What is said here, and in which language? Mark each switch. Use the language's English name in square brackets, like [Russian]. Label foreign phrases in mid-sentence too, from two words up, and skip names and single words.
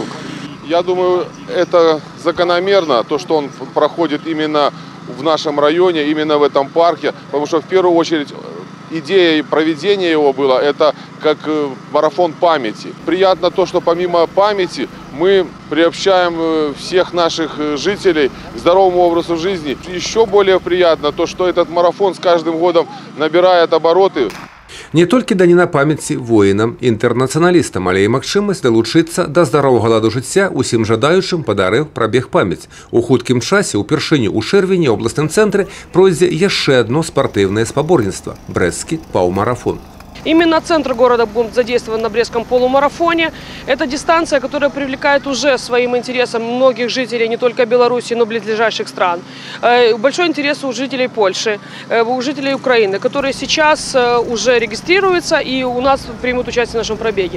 [Russian] Я думаю, это закономерно, то, что он проходит именно в нашем районе, именно в этом парке, потому что в первую очередь идея и проведение его было это как марафон памяти. Приятно то, что помимо памяти мы приобщаем всех наших жителей к здоровому образу жизни. Еще более приятно то, что этот марафон с каждым годом набирает обороты. [Belarusian] Не толькі даніна памяці воінам-інтэрнацыяналістам, але і магчымасць далучыцца да здаровага ладу жыцця усім жадаючым падарыў прабег памяць. У хуткім часе упершыню ў чэрвені ў абласным цэнтры пройдзе яшчэ одно спартыўнае спаборніцтва – брэсцкі паўмарафон. [Russian] Именно центр города будет задействован на Брестском полумарафоне. Это дистанция, которая привлекает уже своим интересом многих жителей не только Беларуси, но и близлежащих стран. Большой интерес у жителей Польши, у жителей Украины, которые сейчас уже регистрируются и у нас примут участие в нашем пробеге.